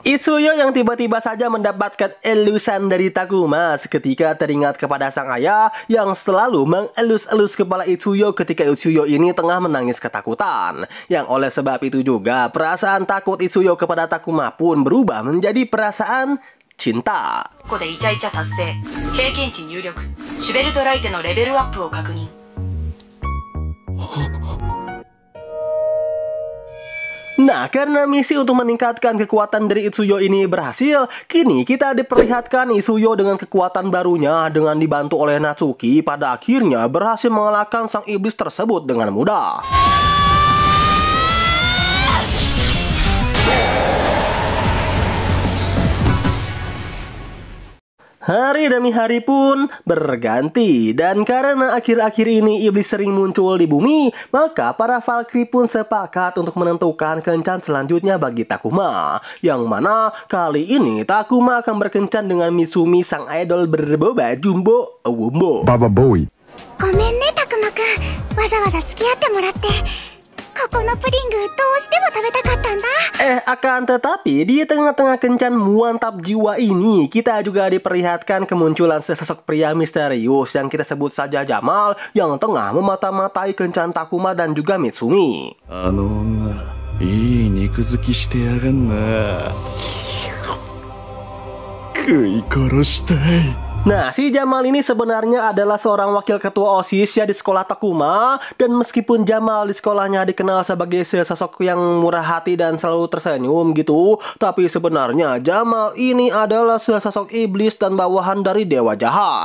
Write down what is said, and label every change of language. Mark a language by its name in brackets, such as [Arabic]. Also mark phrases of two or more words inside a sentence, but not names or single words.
[Indonesian] Itsuyo yang tiba-tiba saja mendapatkan elusan dari Takuma seketika teringat kepada sang ayah yang selalu mengelus-elus kepala Itsuyo ketika Itsuyo ini tengah menangis ketakutan. Yang oleh sebab itu juga perasaan takut Itsuyo kepada Takuma pun berubah menjadi perasaan cinta. [Japanese] ここでイチャイチャ達成。経験値入力。シュベルトライテのレベルアップを確認。 [Indonesian] Nah, karena misi untuk meningkatkan kekuatan dari Itsuyo ini berhasil, kini kita diperlihatkan Itsuyo dengan kekuatan barunya dengan dibantu oleh Natsuki pada akhirnya berhasil mengalahkan sang iblis tersebut dengan mudah. Hari demi hari pun berganti, dan karena akhir-akhir ini iblis sering muncul di bumi, maka para Valkyrie pun sepakat untuk menentukan kencan selanjutnya bagi Takuma. Yang mana kali ini Takuma akan berkencan dengan Mitsumi, sang idol berboba jumbo wumbo. Baba Boy. [Japanese] ごめんね、たくまくん。わざわざ付き合ってもらって。ここのプディングどうしても食べたかったんだ。 [Indonesian] Akan tetapi di tengah-tengah kencan mantap jiwa ini, kita juga diperlihatkan kemunculan sesosok pria misterius yang kita sebut saja Jamal, yang tengah memata-matai kencan Takuma dan juga Mitsumi. [Japanese] あの女、いい肉付きしてやがんな。食い殺したい。 [Indonesian] Nah, si Jamal ini sebenarnya adalah seorang wakil ketua OSIS ya di sekolah Takuma. Dan meskipun Jamal di sekolahnya dikenal sebagai sosok yang murah hati dan selalu tersenyum gitu, tapi sebenarnya Jamal ini adalah sosok iblis dan bawahan dari dewa jahat.